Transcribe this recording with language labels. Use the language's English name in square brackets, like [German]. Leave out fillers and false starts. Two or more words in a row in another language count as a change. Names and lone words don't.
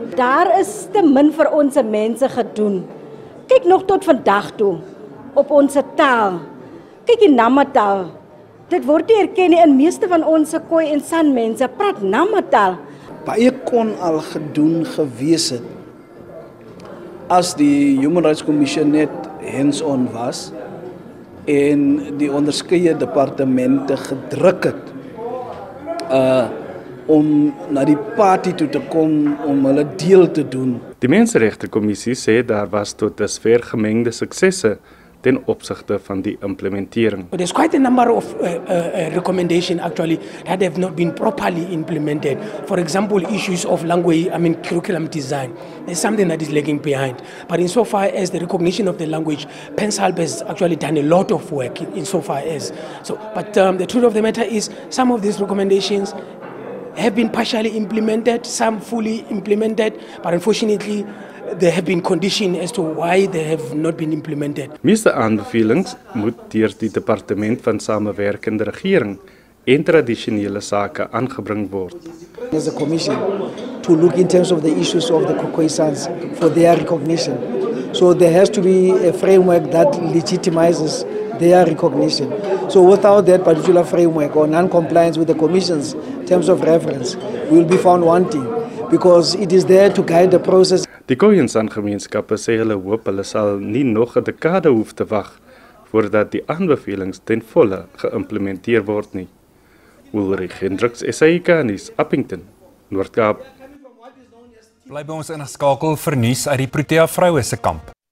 [Afrikaans] Daar is te min vir ons mense gedoen. Kyk nog tot vandag toe, op ons taal. Kyk die Namataal. Dit word nie erken nie, en meeste van ons Khoi en San mense praat Namataal. Baie kon al gedoen gewees het as die Human Rights Commission net hands-on was en die onderskeie departemente gedruk het om na die party toe te kom om hulle deel te doen. Die Menseregtekommissie sê daar was tot dusver gemengde suksesse ten opsigte van die implementering. [English] But there's quite a number of recommendations actually that have not been properly implemented. For example, issues of language, curriculum design. There's something that is lagging behind. But insofar as the recognition of the language, PenSalb has actually done a lot of work insofar as. But the truth of the matter is some of these recommendations have been partially implemented, some fully implemented, but unfortunately there have been conditions as to why they have not been implemented. [Afrikaans] Meeste aanbevelings moet deur die departement van samewerkende regering en tradisionele sake aangebring word. [English] As a commission to look in terms of the issues of the Khoisans for their recognition. So there has to be a framework that legitimizes their recognition. So without that particular framework or non-compliance with the commission's terms of reference, we will be found wanting because it is there to guide the process. [Afrikaans] Die Khoi en San gemeenskappe sê hulle hoop hulle sal nie nog 'n dekade hoef te wag voordat die aanbevelings ten volle geïmplementeer word nie. Ulrich Hendricks, SAK nuus, Appington, Noord-Kaap. Bly by ons ingeskakel vir nuus uit die Protea vroue se kamp.